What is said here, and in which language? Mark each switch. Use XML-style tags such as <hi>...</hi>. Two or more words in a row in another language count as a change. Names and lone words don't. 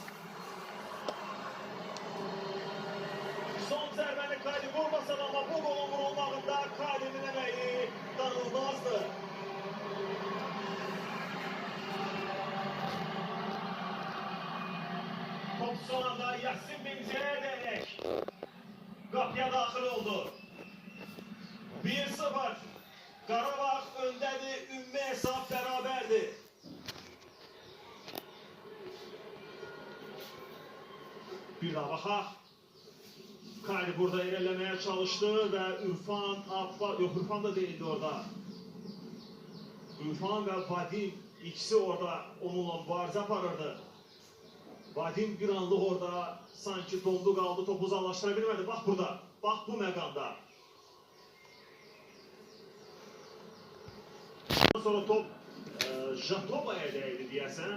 <az>Son zərbəni Kadir vurmasa da, ama bu golun vurulmağında Kadir'in emeği danılmazdı. Top son anda Yasin Benzi'ye ederek kapıya daxil oldu. 1-0. Qarabağ öndədir, ümumi hesab beraberdi. Bir daha baxaq.</az> <tr>Kadir burada ilerlemeye çalıştı ve Ürfan, yok Ürfan da değildi orada.</tr> <az>Ürfan ve Vadim ikisi orada onunla mübarizə aparırdı. Vadim bir anlıq orada sanki dondu qaldı, topu uzaqlaşdıra bilmədi. Bax burada, bax bu məqamda. Sonra top Jatoba'ya değdi deyəsən.</az>